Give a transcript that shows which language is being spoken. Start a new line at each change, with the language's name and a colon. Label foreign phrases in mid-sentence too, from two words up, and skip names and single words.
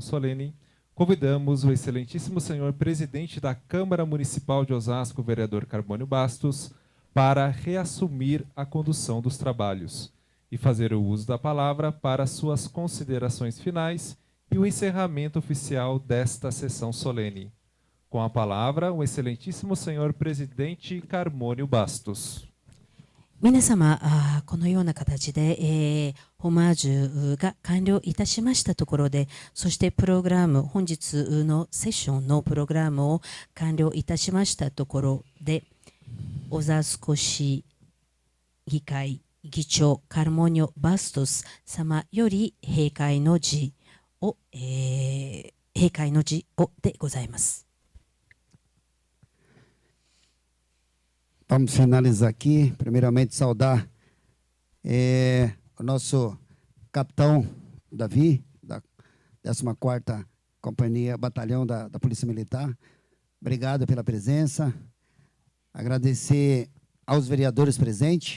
Portuguese: solene, convidamos o excelentíssimo senhor presidente da Câmara Municipal de Osasco, vereador Carmônio Bastos, para reassumir a condução dos trabalhos e fazer o uso da palavra para suas considerações finais e o encerramento oficial desta sessão solene. Com a palavra, o excelentíssimo senhor presidente Carmônio Bastos.
Japanese: 皆様、このような形で、ホマージュが完了いたしましたところで、そしてプログラム、本日のセッションのプログラムを完了いたしましたところで、オザスコ市議会議長カルモニョ・バストス様より閉会の辞を、でございます。
Portuguese: Vamos finalizar aqui. Primeiramente, saudar o nosso capitão Davi, da 14ª Companhia Batalhão da Polícia Militar. Obrigado pela presença. Agradecer aos vereadores presentes.